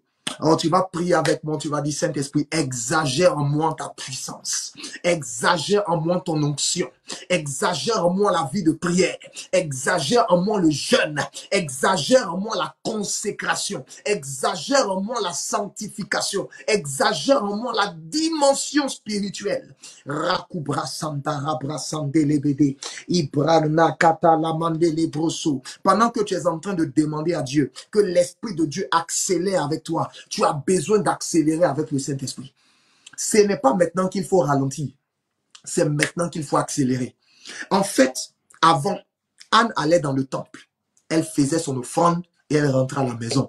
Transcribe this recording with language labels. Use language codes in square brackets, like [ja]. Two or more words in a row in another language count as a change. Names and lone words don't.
[fr] Alors tu vas prier avec moi, tu vas dire Saint-Esprit, exagère en moi ta puissance, exagère en moi ton onction, exagère en moi la vie de prière, exagère en moi le jeûne, exagère en moi la consécration, exagère en moi la sanctification, exagère en moi la dimension spirituelle. Rakubra sandara brasandelebede, ibrana katalamande lebroso. Pendant que tu es en train de demander à Dieu que l'Esprit de Dieu accélère avec toi, tu as besoin d'accélérer avec le Saint-Esprit. Ce n'est pas maintenant qu'il faut ralentir, c'est maintenant qu'il faut accélérer. En fait, avant, Anne allait dans le temple, elle faisait son offrande et elle rentrait à la maison.